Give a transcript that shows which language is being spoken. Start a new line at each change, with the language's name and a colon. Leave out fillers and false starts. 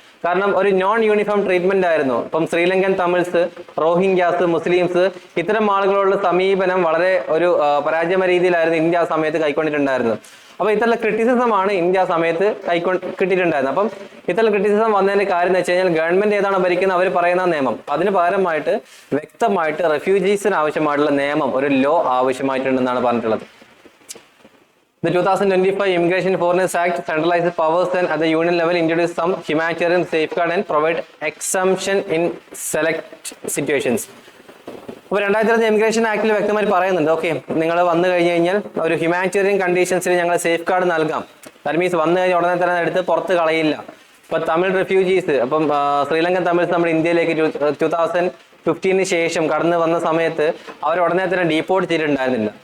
Malayalam: കാരണം ഒരു non uniform treatment ആയിരുന്നു. ഇപ്പം ശ്രീലങ്കൻ തമിഴ്സ്, റോഹിംഗ്യാസ്, മുസ്ലിംസ്, ഇത്തരം ആളുകളുള്ള സമീപനം വളരെ ഒരു പരാജയമ രീതിയിലായിരുന്നു ഇന്ത്യ ആ സമയത്ത് കൈക്കൊണ്ടിട്ടുണ്ടായിരുന്നത്. അപ്പൊ ഇത്തരം ക്രിറ്റിസിസമാണ് ഇന്ത്യ ആ സമയത്ത് കിട്ടിയിട്ടുണ്ടായിരുന്നത്. അപ്പം ഇത്തരം ക്രിറ്റിസിസം വന്നതിന്റെ കാര്യം എന്ന് വെച്ച് കഴിഞ്ഞാൽ ഗവൺമെന്റ് ഏതാണ് ഭരിക്കുന്നത് അവർ പറയുന്ന നിയമം, അതിന് പകരമായിട്ട് വ്യക്തമായിട്ട് റെഫ്യൂജീസിന് ആവശ്യമായിട്ടുള്ള നിയമം, ഒരു ലോ ആവശ്യമായിട്ടുണ്ടെന്നാണ് പറഞ്ഞിട്ടുള്ളത്.
English: The 2025 Immigration Foreigners Act centralizes powers and at the union level introduces some humanitarian safeguard and provide exemption in select situations.
Malayalam: അപ്പോൾ 2005 ഇമിഗ്രേഷൻ ആക്ടിൽ വ്യക്തമായി പറയുന്നുണ്ട്, ഓക്കെ നിങ്ങൾ വന്നു കഴിഞ്ഞ് കഴിഞ്ഞാൽ ഒരു ഹ്യൂമാനിറ്റേറിയൻ കണ്ടീഷൻസിൽ ഞങ്ങൾ സേഫ് ഗാർഡ് നൽകാം. ദാറ്റ് മീൻസ് വന്നു കഴിഞ്ഞാൽ ഉടനെ തന്നെ എടുത്ത് പുറത്ത് കളയില്ല. ഇപ്പൊ തമിഴ് റെഫ്യൂജീസ്, അപ്പം ശ്രീലങ്കൻ തമിഴ്സ് നമ്മുടെ ഇന്ത്യയിലേക്ക് 2015 ശേഷം കടന്നു വന്ന സമയത്ത് അവർ ഉടനെ തന്നെ ഡീപ്പോർട്ട് ചെയ്തിട്ടുണ്ടായിരുന്നില്ല.